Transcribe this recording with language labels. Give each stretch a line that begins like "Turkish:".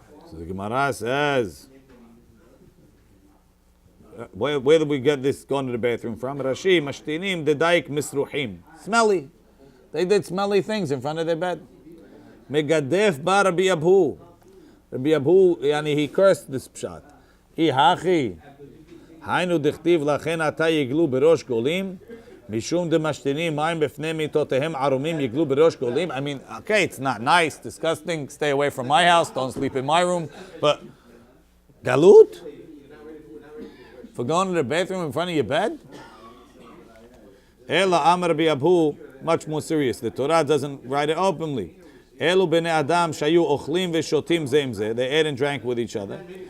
English: So the Gemara says, where did we get this going to the bathroom from? Rashi,
Aramaic: mashtinim dedaik misruhim.
English: Smelly. They did smelly things in front of their bed. Megadef bar Rabbi Abhu. Rabbi Abhu, he cursed this pshat.
Aramaic: Ihachi.
Hebrew: היינו דכתיב לכן עתה יגלו בראש גולים משום דמשתינים מים בפני מיטותיהם ערומים יגלו בראש גולים.
English: I mean, okay, it's not nice, disgusting, stay away from my house, don't sleep in my room, but galut? For going to the bathroom in front of your bed?
Aramaic: Ela Amar Rabbi Abhu,
English: much more serious. The Torah doesn't write it openly.
Hebrew: Elu bnei Adam shayu ochlim veshotim ze im ze.
English: They ate and drank with each other.